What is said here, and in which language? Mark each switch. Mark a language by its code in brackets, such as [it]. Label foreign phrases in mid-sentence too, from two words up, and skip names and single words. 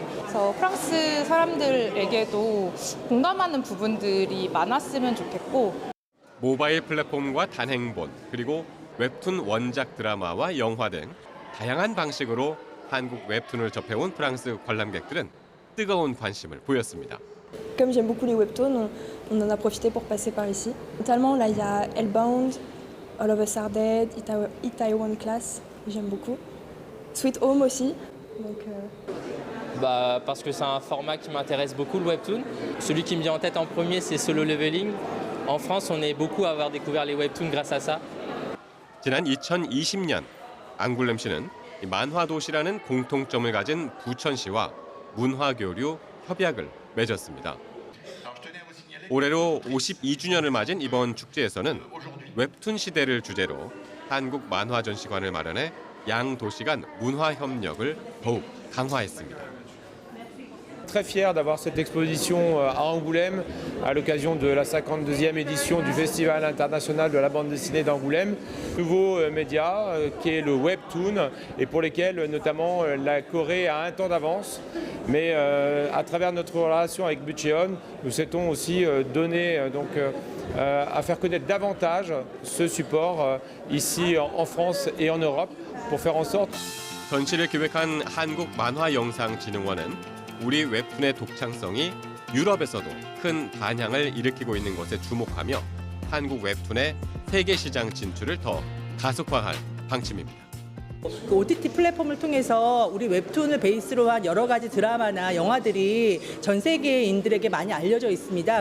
[ko] 그래서 프랑스 사람들에게도 공감하는 부분들이 많았으면 좋겠고, 모바일 플랫폼과 단행본 그리고 웹툰 원작 드라마와 영화 등 다양한 방식으로 한국 웹툰을 접해온 프랑스 관람객들은 뜨거운 관심을 보였습니다. [fr] Comme j'aime beaucoup les webtoons, on en a profité pour passer par ici. Notamment, là, il y a Hellbound, All of Us Are Dead, Itaewon Class, j'aime beaucoup. Sweet Home aussi. Donc, Parce que c'est un format qui m'intéresse beaucoup, le webtoon. Celui qui me vient en tête en premier, c'est Solo Leveling. En France, on est beaucoup à avoir découvert les webtoons grâce à ça. [ko] 지난 2020년 앙굴렘시는 만화도시라는 공통점을 가진 부천시와 문화교류 협약을 맺었습니다. 올해로 52주년을 맞은 이번 축제에서는 웹툰 시대를 주제로 한국 만화 전시관을 마련해 양 도시 간 문화 협력을 더욱 강화했습니다. [fr] Très fier d'avoir cette exposition à Angoulême à l'occasion de la 52e édition du Festival international de la bande dessinée d'Angoulême. Nouveau média qui est le webtoon et pour lesquels notamment la Corée a un temps d'avance. Mais à travers notre relation avec Bucheon, nous souhaitons aussi donner à faire connaître davantage ce support ici en France et en Europe pour faire en sorte. [ko] 전시를 기획한 한국만화영상진흥원은 우리 웹툰의 독창성이 유럽에서도 큰 반향을 일으키고 있는 것에 주목하며 한국 웹툰의 세계 시장 진출을 더 가속화할 방침입니다. 그 OTT 플랫폼을 통해서 우리 웹툰을 베이스로 한 여러 가지 드라마나 영화들이 전 세계인들에게 많이 알려져 있습니다.